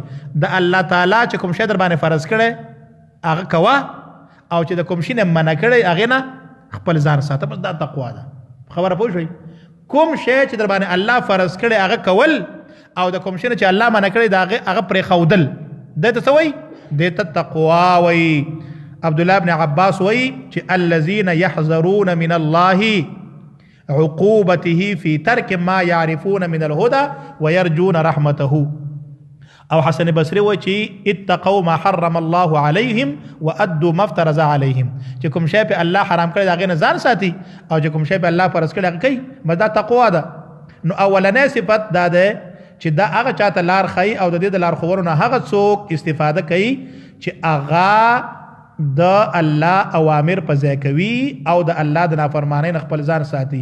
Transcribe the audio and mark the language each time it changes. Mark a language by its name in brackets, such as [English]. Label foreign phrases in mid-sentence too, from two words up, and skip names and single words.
[Pashto] د الله تعالی چې کوم شی در باندې فرض کړی هغه کوه، او چې د کوم شي نه منع کړی هغې نه خپل ځان ساته. بس دا تقوا ده. خبره پوه شوئ؟ کوم شی چې در باندې الله فرض کړی هغه کول، او د کوم شي نه چې الله منع کړی هغه پرېښودل، دې ته څه وایي؟ دې ته تقوا وایي. عبدالله بن عباس وایي چې [Arabic] الذین یحذرون من الله عقوبته في ترك ما يعرفون من الهدى ويرجون رحمته. [Pashto] او حسن بصری وایي چې [Arabic] اتقوا ما حرم الله عليهم وادوا ما افترض عليهم. [Pashto] چې کوم شی په الله حرام کړی هغې نه ځان ساتي، او چې کوم شی په الله فرض کړی هغه کوي، بس دا تقوا ده. نو اولنی صفت دا ده چې دا هغه چاته لار ښیي او د دې د لار ښوونو نه هغه څوک استفاده کوي چې هغه د الله اوامر په ځای کوي او د الله د نافرمانی نه خپل ځان ساتي.